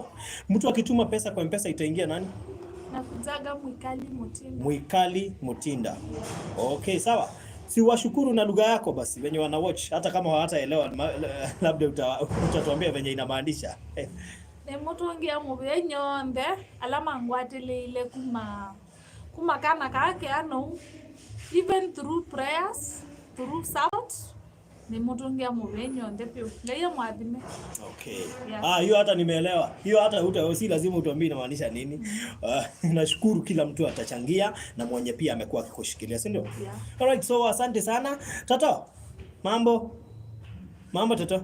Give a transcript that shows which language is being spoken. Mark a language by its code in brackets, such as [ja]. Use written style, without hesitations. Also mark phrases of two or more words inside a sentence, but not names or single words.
[sw] Mtu akituma pesa kwa M-Pesa itaingia nani? Nakujaga Mwikali Mutinda. Okay, sawa. Si washukuru na lugha yako basi wenye wana watch, hata kama hawataelewa labda utatuambia venye inamaanisha. [kam] Ne mtu ngia mubenyo nde alama ngwatile ile kuma kana kake ano, [en] even through prayers, through support, [kam] ne mtu ngia mubenyo nde pio leya mwadime. [sw] Okay. Yeah. Hiyo hata nimeelewa. Hiyo hata si lazima utuambie inamaanisha nini. Nashukuru kila mtu atachangia na mwenye pia amekuwa akikushikilia, si ndio? Yeah. [en] Alright, so [sw] asante sana. Toto. Mambo Toto.